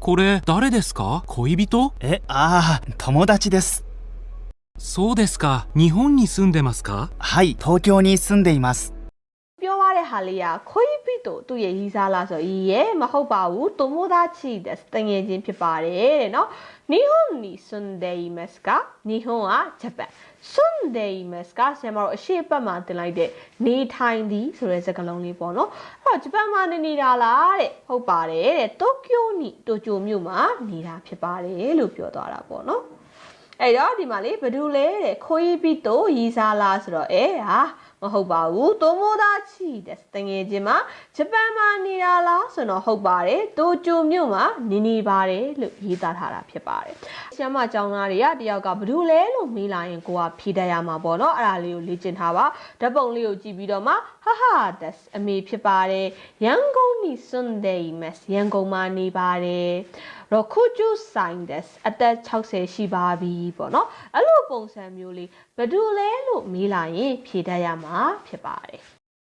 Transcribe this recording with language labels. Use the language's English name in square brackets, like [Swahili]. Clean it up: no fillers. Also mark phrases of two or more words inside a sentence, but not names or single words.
[Japanese] これ誰ですか？恋人？友達です。そうですか。日本に住んでますか？はい、東京に住んでいます。 [Burmese] ပြောရတဲ့ဟာလေးကခွေးပြီးတော့သူ့ရဲ့ရီးစားလားဆိုရဲမဟုတ်ပါဘူး [Japanese] 友達です [Burmese] တငယ်ချင်းဖြစ်ပါတယ်တဲ့နော် [Japanese] 日本に住んでいますか日本は [Burmese] ဂျပန် [Japanese] 住んでいますか [Burmese] ဆရာမတို့အ ရှိတ်ပတ်မှာတင်လိုက်တဲ့နေထိုင်သည်ဆိုတဲ့စကားလုံးလေးပေါ့နော်အဲ့တော့ဂျပန်မှာနေတာလားတဲ့ဟုတ်ပါတယ်တဲ့တိုကျိုမြို့မှာနေတာဖြစ်ပါတယ်လို့ပြောသွားတာပေါ့ နော်အဲ့တော့ဒီမှာလေဘယ်သူလဲတဲ့ခွေးပြီးတော့ရီးစားလားဆိုတော့မဟုတ်ပါဘူး [Japanese] 友達です [Burmese] တငယ်ချင်းမှာ ဂျပန်မှာနေတာလားဆိုတော့ဟုတ်ပါတယ်တိုကျိုမြို့မှာနေပါတယ်လို့ရေးသားထားတာဖြစ်ပါတယ်ဆရာမကျောင်းသားတွေကတယောက်ကဘယ်သူလဲလို့မေးလာရင်ကိုကဖြေတတ်ရမှာပေါ့နော်အဲ့ဒါလေးကိုလေ့ကျင့်ထားပါဓာတ်ပုံလေးကိုကြည့်ပြီးတော့မှဟာですအမေဖြစ်ပါတယ်ရန်ကုန် [Japanese] に住んでいます [Burmese] ရန်ကုန်မှာနေပါတယ် [Japanese] 60 歳です [Burmese] အသက်60ရှိပါပြီပေါ့နော်အဲ့လိုပုံစံမျိုးလေးဘယ်သူလဲလို့မေးလာရင်ဖြေတတ်ရမှာဖြစ်ပါတယ်